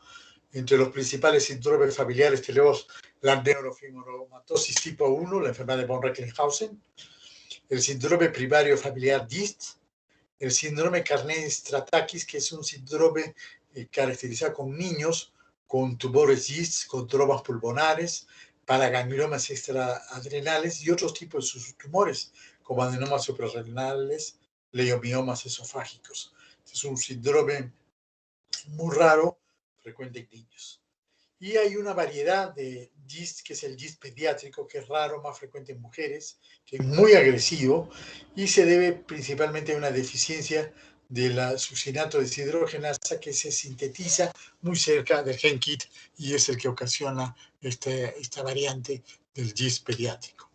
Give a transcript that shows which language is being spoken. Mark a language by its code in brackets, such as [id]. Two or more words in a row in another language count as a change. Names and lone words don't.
[es] Entre los principales síndromes familiares tenemos la neurofibromatosis tipo 1, la enfermedad de von Recklinghausen, el síndrome primario familiar GIST, el síndrome Carney-Strattakis, que es un síndrome caracterizado con niños con tumores GIST, con trombas pulmonares, paragangliomas extraadrenales y otros tipos de tumores, como adenomas suprarrenales, leiomiomas esofágicos. Es un síndrome muy raro, frecuente en niños. Y hay una variedad de GIST, que es el GIST pediátrico, que es raro, más frecuente en mujeres, que es muy agresivo y se debe principalmente a una deficiencia de la succinato deshidrogenasa, que se sintetiza muy cerca del gen KIT y es el que ocasiona esta variante del GIST pediátrico.